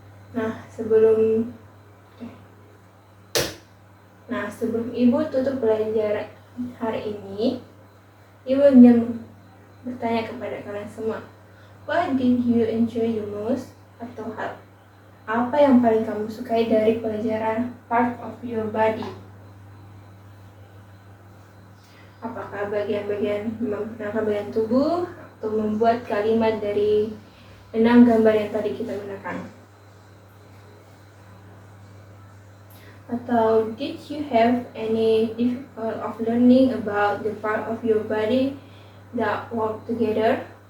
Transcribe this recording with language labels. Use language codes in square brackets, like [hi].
[id] Nah, sebelum Ibu tutup pelajaran hari ini, Ibu ingin bertanya kepada kalian semua. [en] What did you enjoy the most? [id] Atau apa yang paling kamu sukai dari pelajaran [en] part of your body? [id] Apakah menggunakan bagian tubuh atau membuat kalimat dari 6 gambar yang tadi kita gunakan? Atau [en] did you have any difficulty of learning about the part of your body that work together?